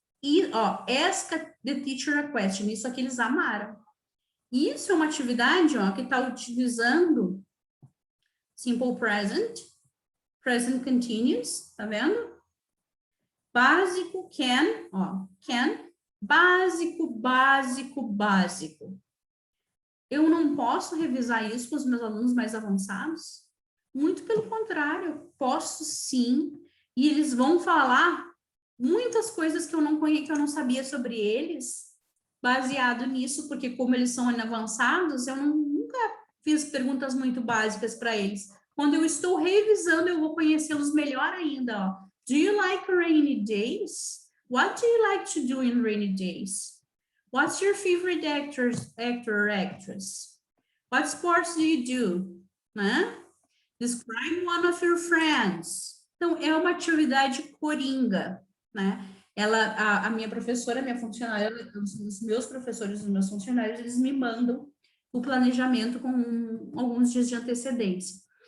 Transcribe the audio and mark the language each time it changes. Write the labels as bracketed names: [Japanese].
[Portuguese] E, ó, [English] ask the teacher a question. [Portuguese] Isso aqui eles amaram. Isso é uma atividade, ó, que está utilizando simple present, present continuous, tá vendo? Básico, can, ó, can, básico, básico, básico. Eu não posso revisar isso com os meus alunos mais avançados? Muito pelo contrário, posso sim, e eles vão falar muitas coisas que eu não sabia sobre eles, baseado nisso, porque como eles são avançados, eu nunca fiz perguntas muito básicas para eles. Quando eu estou revisando, eu vou conhecê-los melhor ainda, ó. [English] Do you like rainy days? What do you like to do in rainy days? What's your favorite actor or actress? What sports do you do? [Portuguese] Né? [English] Describe one of your friends. [Portuguese] Então, é uma atividade coringa, né? a minha professora, a minha funcionária, os meus professores, os meus funcionários, eles me mandam o planejamento com alguns dias de antecedência.